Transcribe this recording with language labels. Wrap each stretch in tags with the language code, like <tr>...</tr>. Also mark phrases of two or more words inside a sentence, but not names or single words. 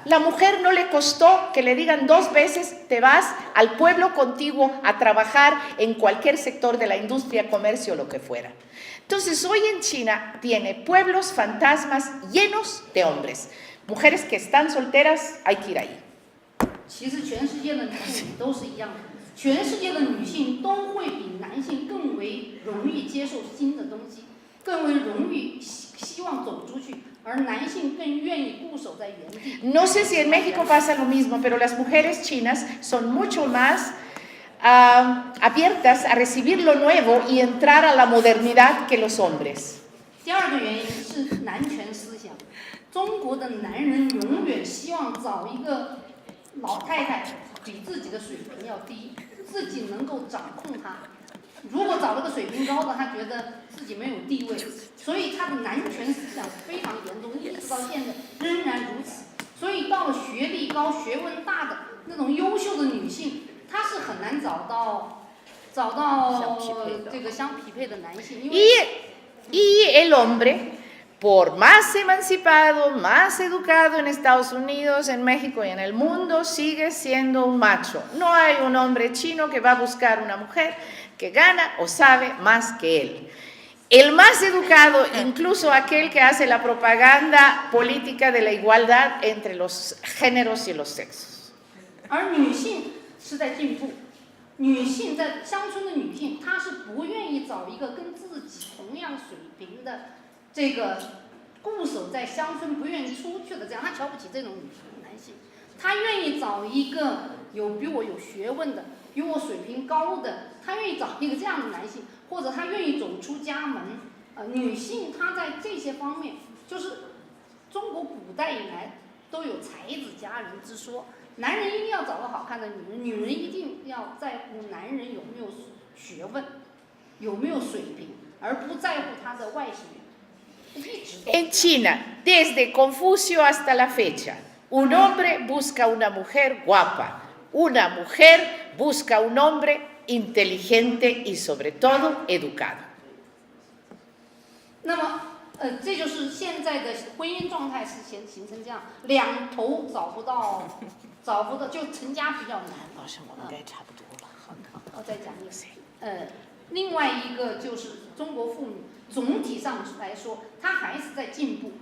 <es>La mujer no le costó que le digan 2 veces, te vas al pueblo contiguo a trabajar en cualquier sector de la industria, comercio o lo que fuera. Entonces, hoy en China tiene pueblos fantasmas llenos de hombres. Mujeres que están solteras, hay que ir ahí.</es> <zh>其实全世界的女性都是一样的， 全世界的女性都会比男性更为容易接受新的东西，更为容易希望走出去，而男性更愿意固守在原地。</zh> <es>No sé si en México pasa lo mismo, pero las mujeres chinas son mucho más abiertas a recibir lo nuevo y entrar a la modernidad que los hombres.</es> <zh>第二个原因是男权思想，中国的男人永远希望找一个老太太比自己的水平要低，自己能够掌控她。如果找了个水平高的，他觉得自己没有地位，所以他的男权思想非常严重，一直到现在仍然如此。所以到了学历高、学问大的那种优秀的女性，她是很难找到这个相匹配的男性，因为</zh> <es>Y el hombre, por más emancipado, más educado en Estados Unidos, en México y en el mundo, sigue siendo un macho. No hay un hombre chino que va a buscar una mujer que gana o sabe más que él. El más educado, incluso aquel que hace la propaganda política de la igualdad entre los géneros y los sexos.</es> <zh>而女性是在进步，女性在乡村的女性，她是不愿意找一个跟自己同样水平的这个固守在乡村不愿意出去的这样，她瞧不起这种男性，她愿意找一个比我有学问的、比我水平高的，她愿意找一个这样的男性，或者她愿意走出家门。女性她在这些方面，就是中国古代以来都有才子佳人之说。男人一定要找个好看的女人，女人一定要在乎男人有没有学问，有没有水平，而不在乎他的外形。</zh> <es>En China, desde Confucio hasta la fecha, un hombre busca una mujer guapa, una mujer busca un hombre inteligente y sobre todo educado.</es> <zh>那么，这就是现在的婚姻状态是形成这样，两头找不到就成家比较难。老师，我们该差不多了。好的。我再讲一个，另外一个就是中国妇女总体上来说，她还是在进步。</zh>